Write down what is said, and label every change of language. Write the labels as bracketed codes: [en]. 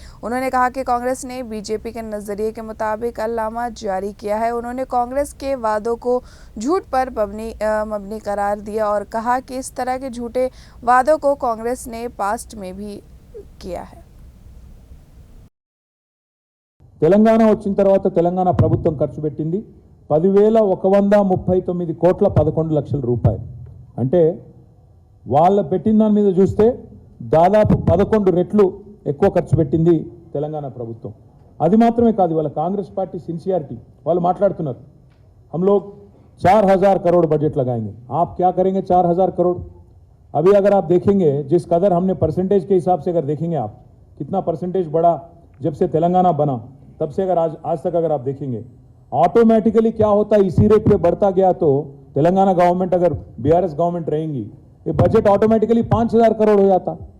[hi] उन्होंने कहा कि कांग्रेस ने बीजेपी के नजरिए के मुताबिक अल्लामा जारी किया है। उन्होंने कांग्रेस के वादों को झूठ पर मबनी करार दिया और कहा कि इस तरह के झूठे वादों को कांग्रेस ने पास्ट में भी किया है। [te] తెలంగాణ వచ్చిన తర్వాత తెలంగాణ ప్రభుత్వం ఖర్చు పెట్టింది 10,139 కోట్ల 11 లక్షల రూపాయలు. అంటే వాళ్ళ పెట్టిన దాని మీద చూస్తే దాదాపు 11 రెట్లు ఎక్కువ ఖర్చు పెట్టింది తెలంగాణ ప్రభుత్వం. అది మాత్రమే కాదు, వాళ్ళ కాంగ్రెస్ పార్టీ సిన్సియారిటీ వాళ్ళు మాట్లాడుతున్నారు. [hi] हम लोग 4,000 करोड़ बजट लगाएंगे. आप क्या करेंगे 4,000 करोड़? अभी अगर आप देखेंगे जिस कदर हमने परसेंटेज के हिसाब से अगर देखेंगे आप कितना परसेंटेज बढ़ा जब से तेलंगाना बना, तब से अगर आज तक अगर आप देखेंगे ऑटोमेटिकली क्या होता है, इसी रेट पे बढ़ता गया तो तेलंगाना गवर्नमेंट अगर बीआरएस गवर्नमेंट रहेंगी ये बजट ऑटोमेटिकली 5,000 करोड़ हो जाता.